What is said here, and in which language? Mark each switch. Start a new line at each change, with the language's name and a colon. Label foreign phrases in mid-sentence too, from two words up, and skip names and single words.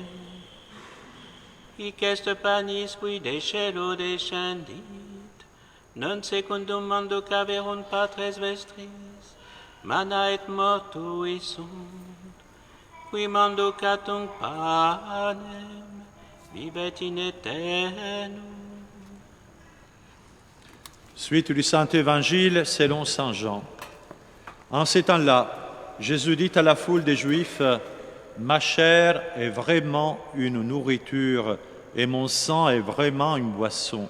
Latin: Hic est panis qui de cielo descendit, non secundum manducaverunt patres vestris, manna et mortui sunt, qui manducatum panem, vivet in aeternum.
French: Suite du Saint-Évangile selon Saint Jean. En ces temps-là, Jésus dit à la foule des Juifs, « Ma chair est vraiment une nourriture et mon sang est vraiment une boisson.